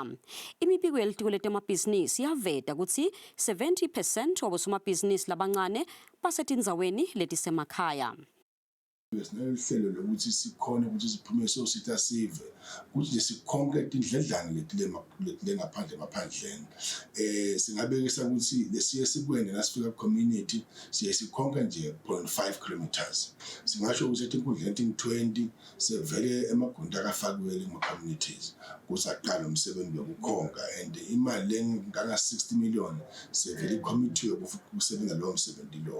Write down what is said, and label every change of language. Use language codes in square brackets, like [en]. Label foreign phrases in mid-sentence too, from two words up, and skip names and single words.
[ss] Imibiko yelitiko letemabhizinisi yaveta ukuthi 70% wabosomabhizinisi labancane basetindzaweni letisemakhaya. Sinelihlelo lokuthi sikhona ukuthi siphume sositha sive ukuthi nje sikhonke indledlana lengaphandle emaphandleni. Singabekisa ukuthi lesiye sikwende nasifika community siye sikhonka nje [en] 0.5 kilometers. [ss] Singasho ukuthi etinkundleni eting20 sevele emagunda akafakwele kuma-communities kusaqala umsebenzi wokukhonka and imali lengaka 60 million sevele icommittee yokusebenza lowo msebenzi loyo.